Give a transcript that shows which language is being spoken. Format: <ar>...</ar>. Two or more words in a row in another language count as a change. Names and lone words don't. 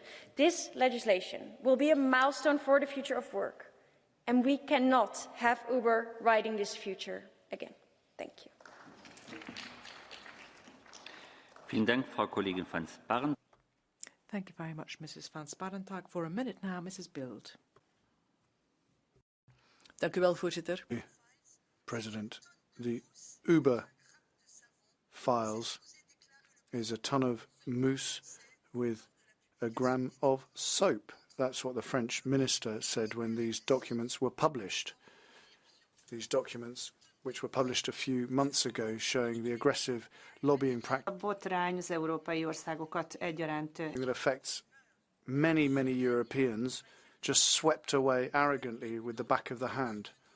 <en>This legislation will be a milestone for the future of work, and we cannot have Uber riding this future again. Thank you.</en> <de>Vielen Dank, Frau Kollegin van Sparentak.</de> <en>Thank you very much, Mrs. van Sparentak. For a minute now, Mrs. Bild.</en> <nl>Dank u wel, voorzitter.</nl> <en>President, the Uber files is a ton of mousse with a gram of soap. That's what the French minister said when these documents were published. These documents, which were published a few months ago, showing the aggressive lobbying practice that affects many, many Europeans, just swept away arrogantly with the back of the hand.</en>